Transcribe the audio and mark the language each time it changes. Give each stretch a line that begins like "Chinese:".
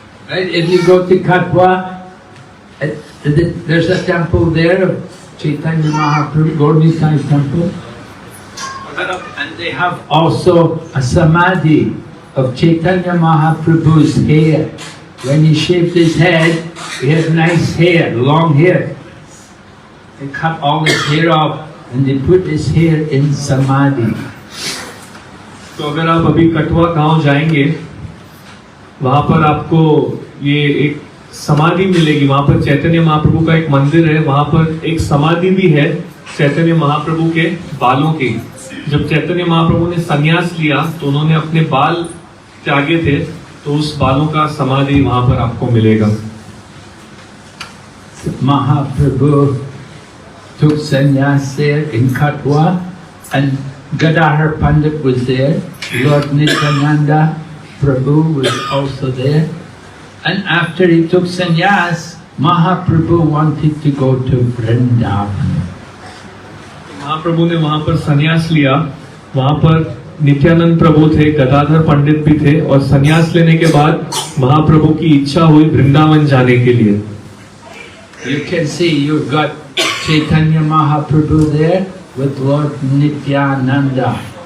English: If you go to Katwa, there's a temple there of Chaitanya Mahaprabhu, Gaura-Nitai temple, and they have also a samadhi of Chaitanya Mahaprabhu's hair. When he shaved his head, he had nice hair, long hair. They cut all his hair off and they put his hair in samadhi.
Hindi: तो अगर आप अभी कटवा गांव जाएंगे, वहां पर आपको ये एक समाधि मिलेगी। वहां पर चैतन्य महाप्रभु का एक मंदिर है, वहां पर एक समाधि भी है चैतन्य महाप्रभु के बालों की। जब चैतन्य महाप्रभु ने संन्यास लिया तो उन्होंने अपने बाल त्यागे थे, तो उस बालों का समाधि वहां पर आपको मिलेगा।
English: Mahaprabhu took sannyas there in Katwa, and Gadadhar Pandit was there. Lord Nityananda Prabhu was also there. And after he took sannyas, Mahaprabhu wanted to go to Vrindavan.
Hindi: महाप्रभु ने वहां पर संन्यास लिया। वहां पर नित्यानंद प्रभु थे, गदाधर पंडित भी थे, और संन्यास लेने के बाद महाप्रभु की इच्छा हुई वृंदावन जाने के लिए।
English: You can see you've got Chaitanya Mahaprabhu there with Lord Nityananda.